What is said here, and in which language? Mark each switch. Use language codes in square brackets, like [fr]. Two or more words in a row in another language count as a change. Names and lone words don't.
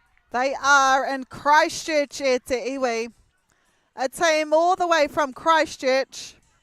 [en] They are in Christchurch [mi] e te iwi. [en] A team all the way from Christchurch.